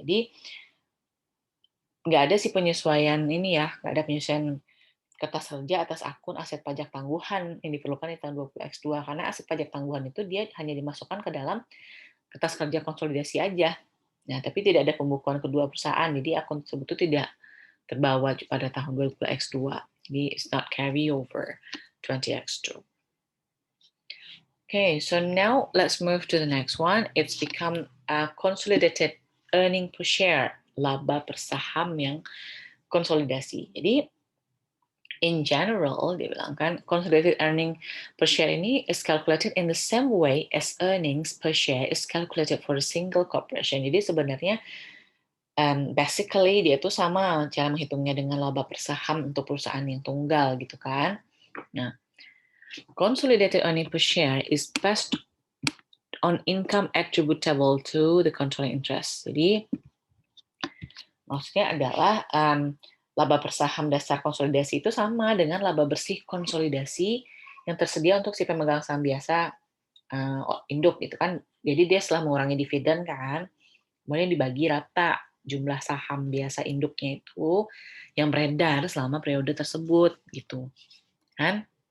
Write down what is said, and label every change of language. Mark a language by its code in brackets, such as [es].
[id] Jadi nggak ada sih penyesuaian ini ya, nggak ada penyesuaian kertas kerja atas akun aset pajak tangguhan yang diperlukan di tahun 20X2 karena aset pajak tangguhan itu dia hanya dimasukkan ke dalam kertas kerja konsolidasi aja. Nah, tapi tidak ada pembukuan kedua perusahaan, jadi akun tersebut itu tidak terbawa pada tahun 20X2. [en] Jadi it's not carry over 20X2. Okay, so now let's move to the next one. It's become a consolidated earning per share, [id] laba per saham yang konsolidasi. [en] Jadi in general, [id] dia bilang kan, [en] consolidated earning per share ini is calculated in the same way as earnings per share is calculated for a single corporation. [id] Jadi sebenarnya basically dia tuh sama cara menghitungnya dengan laba per saham untuk perusahaan yang tunggal gitu kan. [en] Nah, consolidated earning per share is based on income attributable to the controlling interest. [id] Jadi maksudnya adalah laba per saham dasar konsolidasi itu sama dengan laba bersih konsolidasi yang tersedia untuk si pemegang saham biasa induk gitu kan. Jadi dia setelah mengurangi dividen kan, kemudian dibagi rata jumlah saham biasa induknya itu yang beredar selama periode tersebut gitu kan.